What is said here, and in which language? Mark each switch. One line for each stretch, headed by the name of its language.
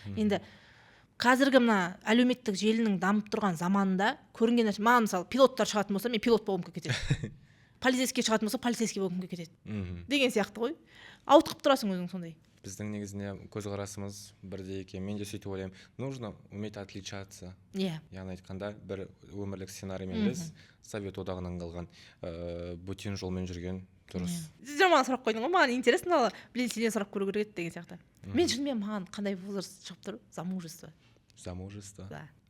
Kazakh: Енді қазіргі мына әлеуметтік желінің дамып тұрған заманында көрінген нәрсе, маған мысалы пилоттар шығатын болса, мен пилот болғым келіп кетеді. Полицейский шығатын болса, полицейский болғым келіп кетеді. Деген сияқты ғой. Ауытқып тұрасың өзің сондай. Біздің негізінде көзқарасымыз бірдей екен. Мен де сөйтіп ойлаймын,
Russian: нужно уметь отличаться.
Kazakh: Яғни айтқанда бір өмірлік сценариймен емес, Совет одағынан қалған бөтен жолмен жүрген дұрыс. Жаман сұрақ қойдың ғой, маған
Russian: интересно, блин,
Kazakh: сенен сұрап көру керек деген сияқты. Мен шынымен маған қандай возраст шығып тұр?
Russian: Замужество. Замужество. Да.